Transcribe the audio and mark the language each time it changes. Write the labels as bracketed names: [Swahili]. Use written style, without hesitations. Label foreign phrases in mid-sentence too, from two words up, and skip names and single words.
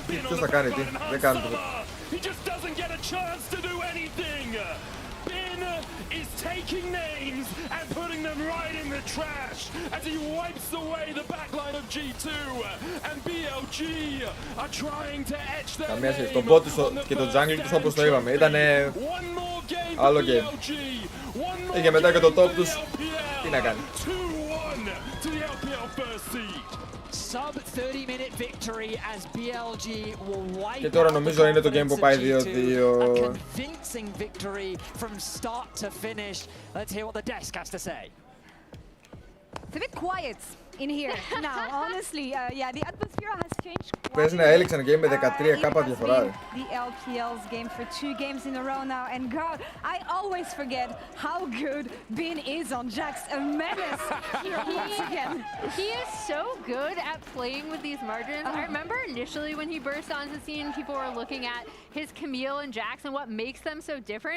[English] Bin on the front line and Hans he just doesn't get a chance to do anything. Bin is taking names and putting them right in the trash as he wipes away the backline of G2 and BLG are trying to etch their name. [Greek] Το bot και το jungle τους όπως το είπαμε ήτανε άλλο game. Είχε μετά και το top τους. Τι να κάνει. [English] Sub 30-minute victory as BLG will wipe. [Greek] Και τώρα νομίζω είναι το game που πάει 2-2. [English] A convincing victory from start to finish. Let's hear what the desk has to say. It's a bit quiet in here now, honestly. Yeah, the atmosphere has changed quite [Greek] Πες να έληξαν game με 13 κάπα διαφορά. [English] The LPL's game for 2 games in a row now, and God, I always forget how good Bin is on Jax. A menace here once again. He is so good at playing with these margins. I remember initially when he burst onto the scene, people were looking at his Camille and Jax and what makes them so different.